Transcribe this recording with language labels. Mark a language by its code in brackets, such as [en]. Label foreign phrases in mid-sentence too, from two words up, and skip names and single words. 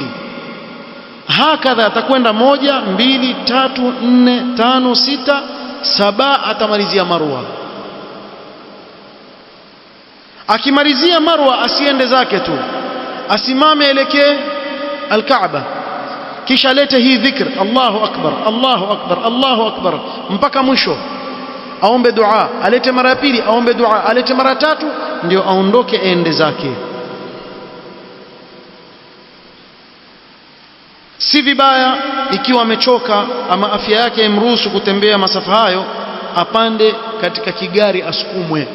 [sw] Hakadha atakwenda 1 2 3 4 5 6 7, atamalizia Marwa. Akimalizia Marwa asiende zake tu, asimame elekee al-Kaaba, kisha alete hii dhikr [ar] الله أكبر الله أكبر الله أكبر [sw] mpaka mwisho, aombe dua, alete mara ya pili, aombe dua, alete mara tatu, ndio aondoke ende zake. Si vibaya ikiwa amechoka ama afya yake imruhusu kutembea masafa hayo, apande katika kigari asukumwe.